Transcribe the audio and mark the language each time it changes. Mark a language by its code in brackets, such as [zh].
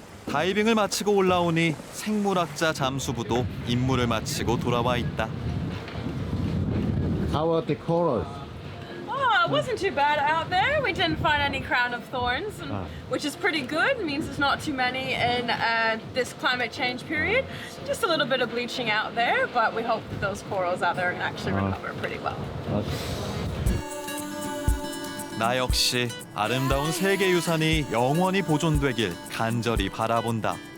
[ko] 다이빙을 마치고 올라오니 생물학자 잠수부도 임무를 마치고 돌아와 있다. [en] How are the corals? Oh, it wasn't too bad out there. We didn't find any crown of thorns, which is pretty good. It means there's not too many in this climate change period. Just a little bit of bleaching out there, but we hope that those corals out there can actually recover pretty well. [ko] 나 역시 아름다운 세계유산이 영원히 보존되길 간절히 바라본다.